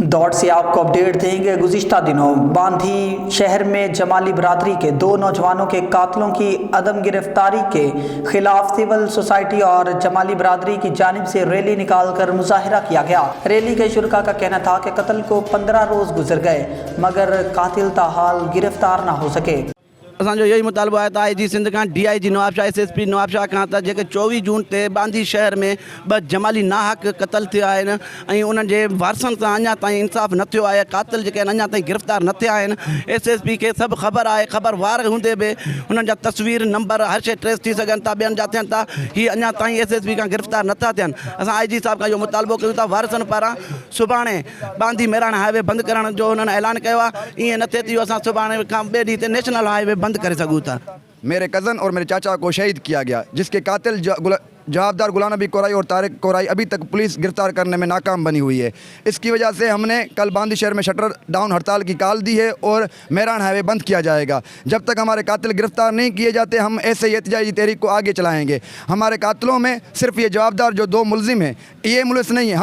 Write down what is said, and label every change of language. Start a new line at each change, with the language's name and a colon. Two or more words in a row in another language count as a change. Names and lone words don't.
Urdu: دوڑ سے آپ کو اپڈیٹ دیں گے۔ گزشتہ دنوں باندھی شہر میں جمالی برادری کے 2 نوجوانوں کے قاتلوں کی عدم گرفتاری کے خلاف
English: civil society
Urdu: اور جمالی برادری کی جانب سے ریلی نکال کر مظاہرہ کیا گیا. ریلی کے شرکا کا کہنا تھا کہ قتل کو 15 روز گزر گئے مگر قاتل تاحال گرفتار نہ ہو سکے.
Sindhi: असो यही मुतालबो है IG सिंध का DIG नवाबशाह SSP नवाबशाह का 24 जून ते बांदी शहर में 2 जमाली नाहक कतल थिया आहिनि उन्हनि जे वारसनि सां अञा ताईं इंसाफ़ न थियो आहे। कातिल जेके अञा ताईं गिरफ़्तार न थिया आहिनि। SSP खे सभु ख़बर आहे, ख़बरवार हूंदे बि उन्हनि जा तस्वीर नंबर हर शइ ट्रेस थी सघनि था, ॿियनि जा थियनि था। हीअ अञा ताईं SSP खां गिरफ़्तार नथा थियनि। असां IG साहब खां इहो मुतालबो कयूं था वारसनि पारां सुभाणे बांदी मेराण हाईवे बंदि करण जो
Urdu: انہوں نے اعلان کیا.
Sindhi: ईअं न थिए थी असां सुभाणे खां ॿिए ॾींहं ते नेशनल हाईवे बंद कर सकूँ था।
Urdu: میرے کزن اور میرے چچا کو شہید کیا گیا، جس کے قاتل جوابدار غلام نبی کورائی اور طارق کورائی ابھی تک پولیس گرفتار کرنے میں ناکام بنی ہوئی ہے. اس کی وجہ سے ہم نے کل باندی شہر میں
English: shutter down
Urdu: ہڑتال کی کال دی ہے اور میران ہائی وے بند کیا جائے گا. جب تک ہمارے قاتل گرفتار نہیں کیے جاتے ہم ایسے ہی احتجاجی تحریک کو آگے چلائیں گے. ہمارے قاتلوں میں صرف یہ جوابدار جو 2 ملزم ہیں یہ ملس نہیں ہے.